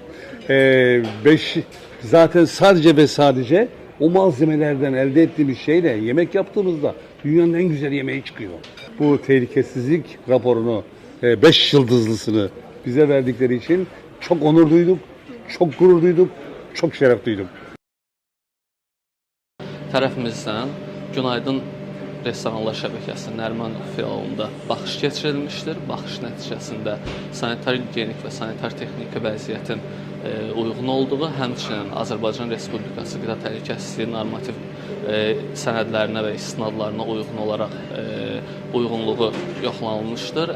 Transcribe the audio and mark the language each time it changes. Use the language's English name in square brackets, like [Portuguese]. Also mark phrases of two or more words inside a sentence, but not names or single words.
[Turkish] Zaten sadece ve sadece o malzemelerden elde ettiğimiz şeyle yemek yaptığımızda dünyanın en güzel yemeği çıkıyor. Bu tehlikesizlik raporunu 5 yıldızlısını bize verdikleri için çok onur duyduk, çok gurur duyduk, çok şeref duyduk. [Azerbaijani] Tərəfimizdən Günaydın Restoranlar şəbəkəsinin Nərimanov filialında baxış keçirilmişdir. Baxış nəticəsində sanitar gigiyenik və sanitar texniki vəziyyətin uyğun olduğu, həmçinin Azərbaycan Respublikası Qida Təhlükəsizliyi normativ sənədlərinə və istinadlarına uyğun olaraq uyğunluğu yoxlanılmışdır.